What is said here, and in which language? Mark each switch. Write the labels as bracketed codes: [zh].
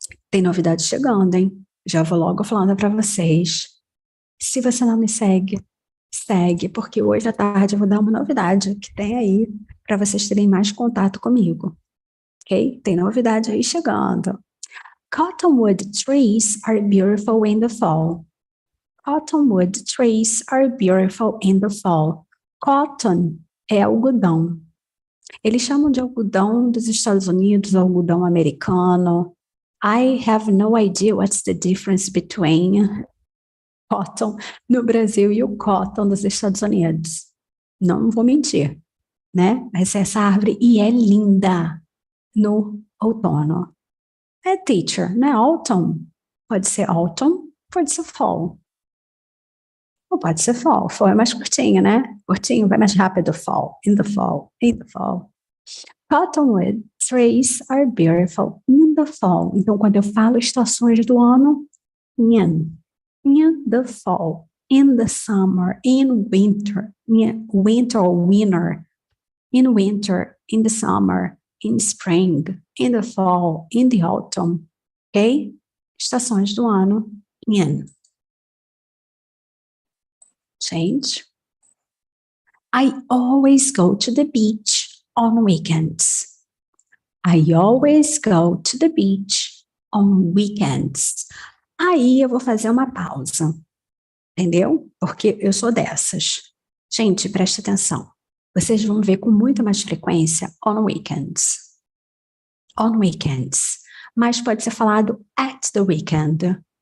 [pt] Tem novidade chegando, hein? Já vou logo falando para vocês. Se você não me segue, segue, porque hoje à tarde eu vou dar uma novidade que tem aí para vocês terem mais contato comigo. Ok? Tem novidade aí chegando. [en] Cottonwood trees are beautiful in the fall. Cottonwood trees are beautiful in the fall. [pt] Cotton é algodão. Eles chamam de algodão dos Estados Unidos, algodão americano. [en] I have no idea what's the difference between cotton [pt] no Brasil e o cotton dos Estados Unidos. Não vou mentir, né? Mas essa árvore e é linda no outono. É teacher, né? Autumn. Pode ser autumn, pode ser fall. Ou pode ser fall. Fall é mais curtinho, né? Curtinho vai mais rápido. [en] Fall, in the fall, in the fall. Cottonwood trees are beautiful in the fall. [pt] Então, quando eu falo estações do ano, [en] in the fall, in the summer, in winter, winter or winter, in winter, in the summer, in spring, in the fall, in the autumn, [pt] ok? Estações do ano, in. [en] Change. I always go to the beach on weekends. I always go to the beach on weekends. [pt] Aí eu vou fazer uma pausa, entendeu? Porque eu sou dessas. Gente, preste atenção. Vocês vão ver com muita mais frequência [en] on weekends. On weekends. [pt] Mas pode ser falado [en] at the weekend.